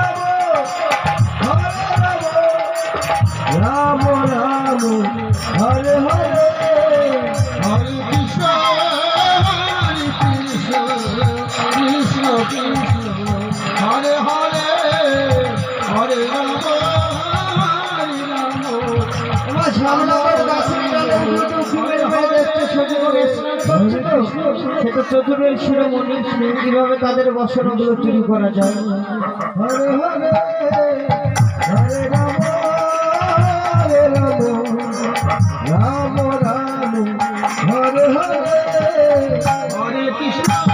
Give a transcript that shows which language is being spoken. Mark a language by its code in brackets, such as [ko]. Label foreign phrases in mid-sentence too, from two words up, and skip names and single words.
[sa] রাম রাম হরে হরে হরে কৃষ্ণ কৃষ্ণ কৃষ্ণ হরে হরে হরে রাম হরে রাম। [bn] আমার সামনের গাছে সেটা চতুরের শিরোমণি, কিভাবে তাদের বসনগুলো চুরি করা যায়। [sa] হরে হরে হরে রাম হরে রাম রাম রাম হরে হরে হরে কৃষ্ণ